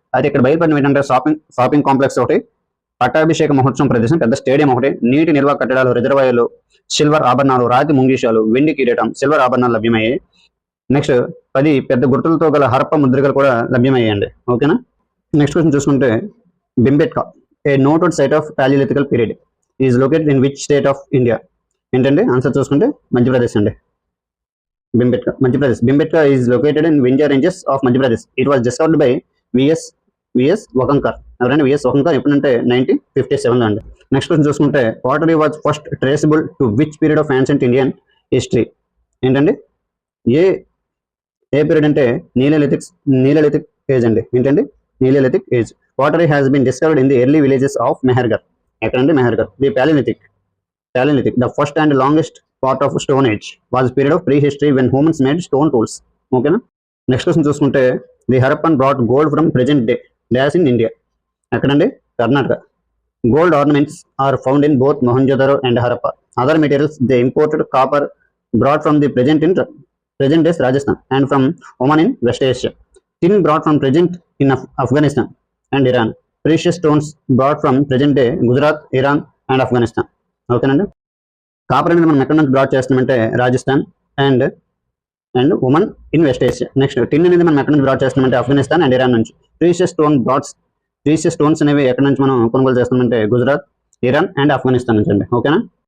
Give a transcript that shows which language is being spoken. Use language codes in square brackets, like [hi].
[te] అయితే ఇక్కడ బయలుపడిన ఏంటంటే షాపింగ్ కాంప్లెక్స్ ఒకటి, పట్టాభిషేక మహోత్సవం ప్రదేశం, పెద్ద స్టేడియం ఒకటి, నీటి నిల్వ కట్టడాలు, రిజర్వాయర్లు, సిల్వర్ ఆభరణాలు, రాతి ముంగీషాలు, వెండి కిరీటం, సిల్వర్ ఆభరణాలు లభ్యమయ్యాయి. నెక్స్ట్ 10 పెద్ద గుర్తులతో గల హరప్ప ముద్రికలు కూడా లభ్యమయ్యాయండి. ఓకేనా. నెక్స్ట్ క్వశ్చన్ చూసుకుంటే [en] Bhimbetka A noted site of పాలియోలిథికల్ period is located in which state of India. [te] ఏంటండి ఆన్సర్ చూసుకుంటే మధ్యప్రదేశ్ అండి. [en] Bhimbetka is located in Vindhya ranges of Madhya Pradesh. It was discovered by VS Wakankar. [te] ఎవరండి VS Wakankar ఎప్పుడంటే 1957 అండి. Next question చూసుకుంటే [en] pottery was first traceable to which period of ancient Indian history? [te] ఏంటండి ఏ period అంటే నీలిలిథిక్ age అండి. ఏంటండి నీలిలిథిక్ age. [en] pottery has been discovered in the early villages of Mehergarh. [te] ఎక్కడండి Mehrgarh. [en] The Paleolithic, the first and longest part of Stone Age, was a period of prehistory when humans made stone tools. [te] ఓకేనా. Next question చూసుకుంటే [en] The Harappan brought gold from present day dash in India. [te] ఎక్కడండి Karnataka. [en] Gold ornaments are found in both Mohenjodaro and Harappa. Other materials they imported copper brought from the present days Rajasthan and from Oman in West Asia. Tin brought from present in Afghanistan and Iran. Precious stones brought from present day Gujarat, Iran and Afghanistan. [te] ఓకేనండి. Copper అనేది మనం ఎక్కడ నుంచి brought చేస్తామంటే Rajasthan and Oman in west Asia. Next టిన్ అనేది మనం ఎక్కడ నుంచి బ్రాట్ చేస్తామంటే ఆఫ్ఘనిస్తాన్ అండ్ ఇరాన్ నుంచి. ప్రీషియస్ స్టోన్స్ అనేవి ఎక్కడ నుంచి మనం కొనుగోలు చేస్తామంటే గుజరాత్, ఇరాన్ అండ్ ఆఫ్ఘనిస్తాన్ నుంచి అండి. ఓకేనా.